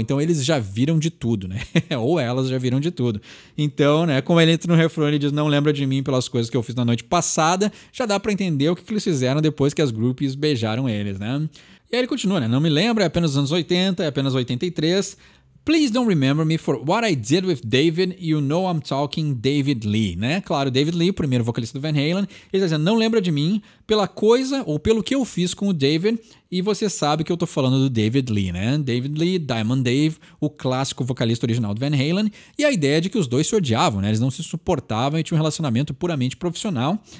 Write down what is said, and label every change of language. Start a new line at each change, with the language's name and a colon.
Portuguese: Então eles já viram de tudo, né? Ou elas já viram de tudo. Então, né, como ele entra no refrão, ele diz, não lembra de mim pelas coisas que eu fiz na noite passada, já dá pra entender o que eles fizeram depois que as groupies beijaram eles, né? E aí ele continua, né? Não me lembro, é apenas os anos 80, é apenas 83.
English: Please don't remember me for what I did with David, you know I'm talking David Lee, né?
Portuguese: Claro, David Lee, o primeiro vocalista do Van Halen, ele está dizendo, não lembra de mim pela coisa ou pelo que eu fiz com o David, e você sabe que eu tô falando do David Lee, né? David Lee, Diamond Dave, o clássico vocalista original do Van Halen, e a ideia de que os dois se odiavam, né? Eles não se suportavam e tinham um relacionamento puramente profissional.